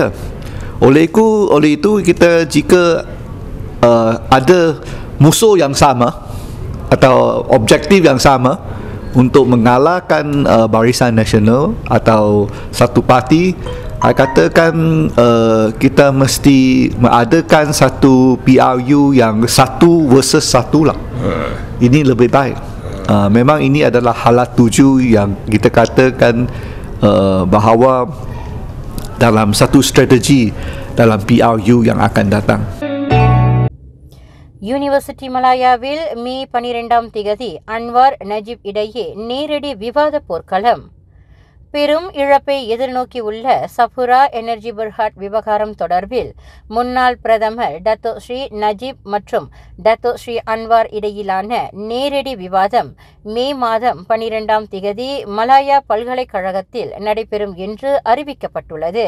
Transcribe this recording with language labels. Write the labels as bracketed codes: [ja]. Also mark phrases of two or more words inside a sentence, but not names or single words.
[ms] Oleh itu kita jika ada musuh yang sama atau objektif yang sama untuk mengalahkan Barisan Nasional atau satu parti, saya katakan kita mesti mengadakan satu PRU yang 1 versus 1 lah. Ini lebih baik. Memang ini adalah halat tuju yang kita katakan bahawa dalam satu strategi dalam PRU yang akan datang. [ta] யூனிவர்சிட்டி மலாயாவில் மே 12ஆம் திகதி அன்வார் நஜீப் இடையே நேரடி விவாத போர்க்களம். பெரும் இழப்பை எதிர்நோக்கி உள்ள சஃபுரா எனர்ஜி பெர்ஹாட் விவகாரம் தொடர்பில் முன்னாள் பிரதமர் டத்தோ ஸ்ரீ நஜீப் மற்றும் டத்தோ ஸ்ரீ அன்வார் இடையிலான நேரடி விவாதம் மே மாதம் 12ஆம் திகதி மலாயா பல்கலைக்கழகத்தில் நடைபெறும் என்று அறிவிக்கப்பட்டுள்ளது.